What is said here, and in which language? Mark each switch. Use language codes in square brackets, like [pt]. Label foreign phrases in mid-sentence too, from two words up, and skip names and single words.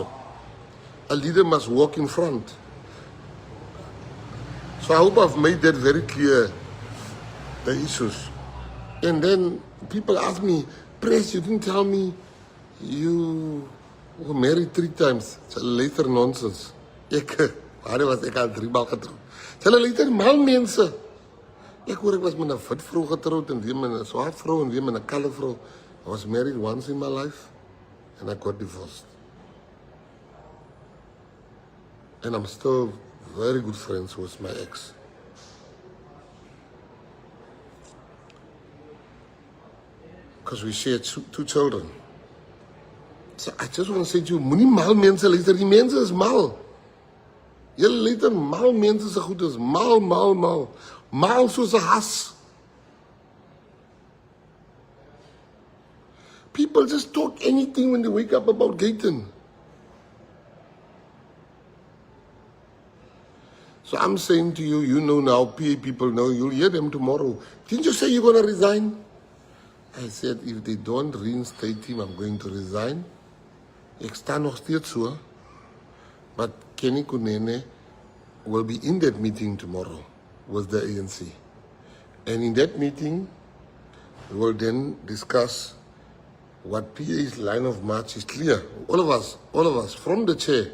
[en] A leader must walk in front. So I hope I've made that very clear, the issues. And then people ask me, Press, you didn't tell me you were married 3 times. It's a later nonsense. [af] Waar was ek al 3 maal getroud. [en] It's a later [af] mal mense. Ek hoor ek was met 'n wit vrou getroud en weer met 'n swart vrou en weer met 'n kalle vrou. [en] I was married once in my life and I got divorced. And I'm still very good friends with my ex. Because we shared 2 children. So I just want to say to you, [af] moenie mal mense luister, die mense is mal. Julle luister mal mense se goed is mal. Mal soos 'n has. [en] People just talk anything when they wake up about Gayton. So I'm saying to you, you know now, PA people know, you'll hear them tomorrow. Didn't you say you're going to resign? I said, if they don't reinstate him, I'm going to resign. [af] Ek sta nog steeds so. [en] But Kenny Kunene will be in that meeting tomorrow with the ANC. And in that meeting, we will then discuss what PA's line of march is clear. All of us, from the chair.